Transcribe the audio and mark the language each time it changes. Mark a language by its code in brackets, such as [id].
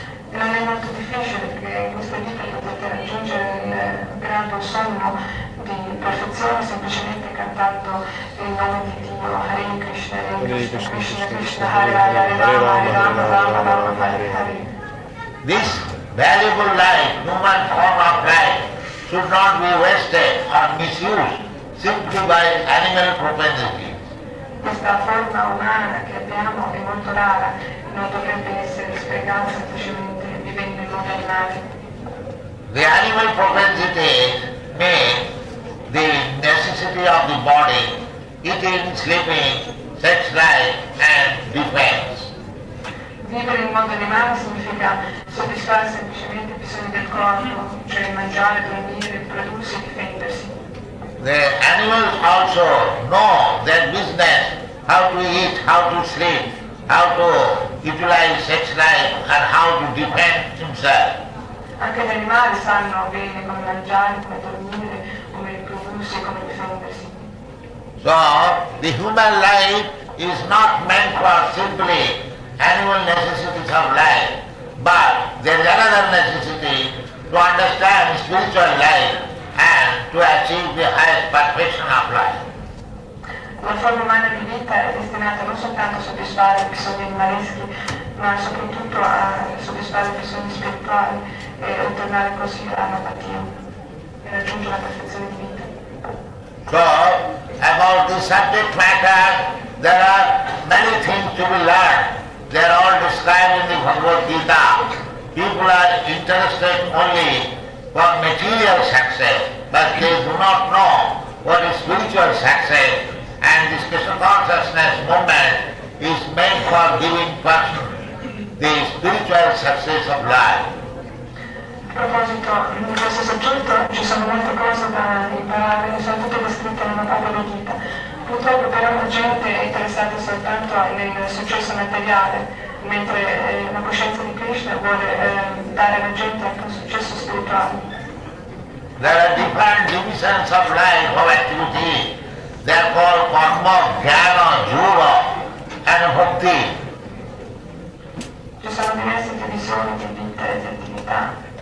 [it] E non è molto difficile perché in questa vita potete raggiungere il grado sommo di perfezione semplicemente cantando il nome di Dio, Hare Krishna, Krishna Krishna, Hare Hare, Hare Rama, Rama Rama, Hare Hare. [en] This valuable life, human form of life, should not be wasted or misused simply by animal propensity. [it] Questa forma umana che abbiamo è molto rara, non dovrebbe essere sprecata semplicemente vivendo in modo animale. [en] The animal propensity means the necessity of the body, eating, sleeping, sex life and defense. [it] Vivere in modo animale significa soddisfare semplicemente i bisogni del corpo, cioè mangiare, dormire, riprodursi e difendersi. [en] The animals also know their business, how to eat, how to sleep, how to utilize sex life and how to defend himself. [it] Anche gli animali sanno bene come mangiare, come dormire, come riprodursi e come difendersi. [en] So, the human life is not meant for simply animal necessities of life, but there is another necessity to understand spiritual life and to achieve the highest perfection of life. [it] La forma umana di vita è destinata non soltanto a soddisfare i bisogni animaleschi, ma soprattutto a soddisfare i bisogni spirituali e ottenere così l'apatia e raggiungere la perfezione di vita. [en] So, about the subject matter, there are many things to be learned. They are all described in the Bhagwat Geeta. People are interested only for material success, but they do not know what is spiritual success, and this Krishna consciousness movement is meant for giving person the spiritual success of life. [it] A proposito, in questo soggetto ci sono molte cose da imparare, sono tutte descritte nella Bhagavad Gita. Purtroppo però la gente è interessata soltanto nel successo materiale, mentre la coscienza di Krishna vuole dare alla gente anche un successo spirituale. [en] There are different divisions of life, of activity. They are called karma, jnana, yoga and bhakti. [it] Ci sono diverse divisioni di vita e di attività.